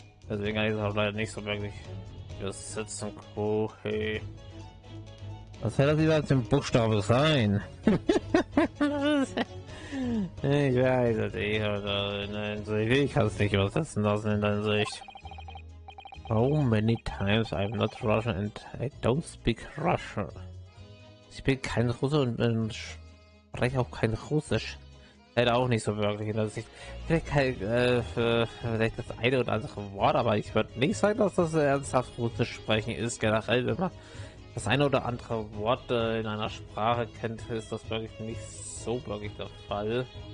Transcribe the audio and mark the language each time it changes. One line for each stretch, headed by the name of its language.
German: Deswegen kann ich es auch leider nicht so wirklich übersetzen. Hey. Was soll das überhaupt im Buchstabe sein? Ich weiß es nicht, aber in der Hinsicht, ich kann es nicht übersetzen lassen in der Hinsicht.
English: How many times I'm not Russian and I don't speak Russian.
German: Ich bin kein Russe und spreche auch kein Russisch. Leider auch nicht so wirklich in der Sicht. Vielleicht, vielleicht das eine oder andere Wort, aber ich würde nicht sagen, dass das ernsthaft Russisch sprechen ist. Generell, wenn man das eine oder andere Wort in einer Sprache kennt, ist das wirklich nicht so wirklich der Fall.